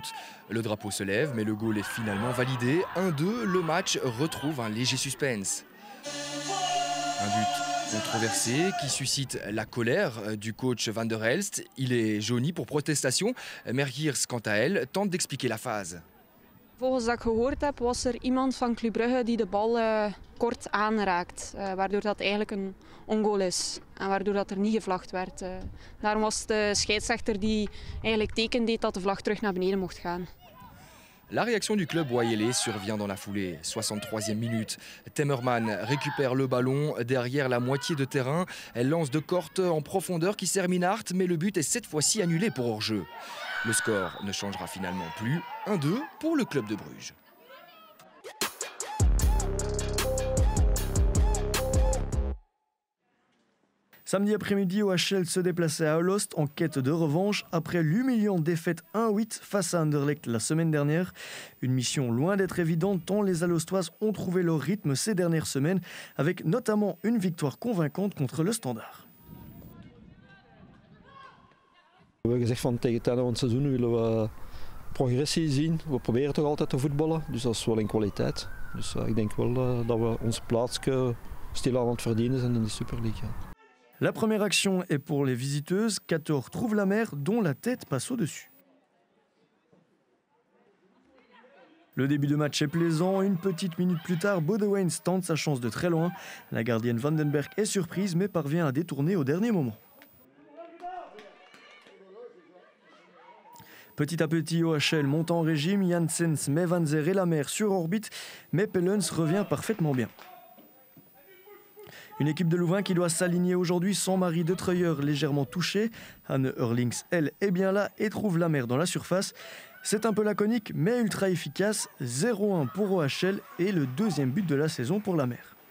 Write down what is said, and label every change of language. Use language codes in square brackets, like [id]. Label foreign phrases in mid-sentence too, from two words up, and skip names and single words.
[fr] Le drapeau se lève, mais le goal est finalement validé. 1-2, le match retrouve un léger suspense. Un but controversé qui suscite la colère du coach Van der Elst. Il est jauni pour protestation. Merkiers, quant à elle, tente d'expliquer la phase. [nl] Volgens dat ik gehoord heb, was er iemand van Club Brugge die de bal kort aanraakt. Waardoor dat eigenlijk een ongoal is. En waardoor dat er niet gevlagd werd. Daarom was de scheidsrechter die eigenlijk teken deed dat de vlag terug naar beneden mocht gaan. [fr] La réaction du club Waelé survient dans la foulée. 63e minute. Temmerman récupère le ballon derrière la moitié de terrain. Elle lance de Korte en profondeur qui sert Minard, mais le but est cette fois-ci annulé pour hors-jeu. Le score ne changera finalement plus. 1-2 pour le club de Bruges. Samedi après-midi, OHL se déplaçait à Alost en quête de revanche après l'humiliante défaite 1-8 face à Anderlecht la semaine dernière. Une mission loin d'être évidente tant les Alostoises ont trouvé leur rythme ces dernières semaines avec notamment une victoire convaincante contre le Standard. [nl] We hebben gezegd van tegen het einde van het seizoen willen we progressie zien. We proberen toch altijd te voetballen, dus dat is wel een kwaliteit. Dus ik denk wel dat we onze plaats stilaan aan het verdienen zijn in de Super League. [fr] La première action est pour les visiteuses. 14 trouvent la mer dont la tête passe au-dessus. Le début de match est plaisant. Une petite minute plus tard, Bodewijn tente sa chance de très loin. La gardienne Vandenberg est surprise mais parvient à détourner au dernier moment. Petit à petit, OHL monte en régime. Janssens met Van Zer et la mer sur orbite, mais Pellens revient parfaitement bien. Une équipe de Louvain qui doit s'aligner aujourd'hui sans Marie de Treuer légèrement touchée. Anne Hurlings, elle, est bien là et trouve la mer dans la surface. C'est un peu laconique mais ultra efficace. 0-1 pour OHL et le deuxième but de la saison pour la mer.